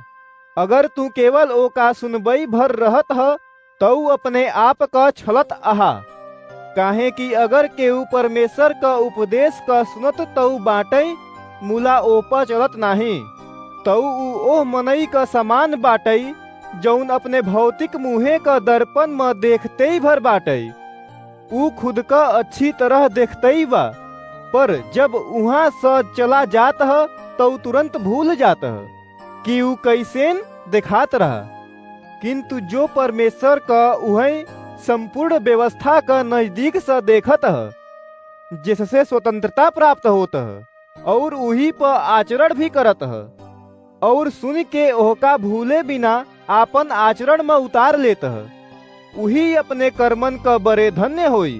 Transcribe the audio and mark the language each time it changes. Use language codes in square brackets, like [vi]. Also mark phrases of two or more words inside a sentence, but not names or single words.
[awa] अगर तू केवल ओका सुनबई भर रहत ह तो अपने आप का छलत आहा। काहे कि अगर केहू परमेश्वर का उपदेश का सुनत तो बाटई मुला ओपा चलत नाही, तो उ ओह मनई का समान बाटई जौन अपने भौतिक मुहे का दर्पण में देखते ही भर बाटई। उ खुद का अच्छी तरह देखते ही बा, पर जब उहाँ से चला जात ह तो तुरंत भूल जात ह कि उ कैसेन दिखात रहा। किंतु जो परमेश्वर का उहई संपूर्ण व्यवस्था का नजदीक से देखत ह, जिससे स्वतंत्रता प्राप्त होत ह और उही पर आचरण भी करत ह, और सुन के ओहका भूले बिना आपन आचरण में उतार लेत ह, उही अपने कर्मन का बड़े धन्य होई।